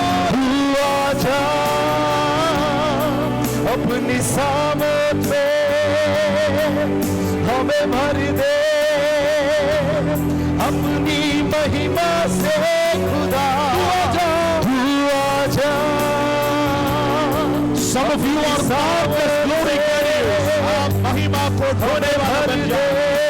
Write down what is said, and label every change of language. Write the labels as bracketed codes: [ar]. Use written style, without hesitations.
[hi] तू आजा अपनी सामर्थ में हमें भर दे अपनी महिमा से खुदा। तू आजा। [en] Some of you are boundless glory carriers. [hi] आप महिमा को ढोने वाले बन जाओ।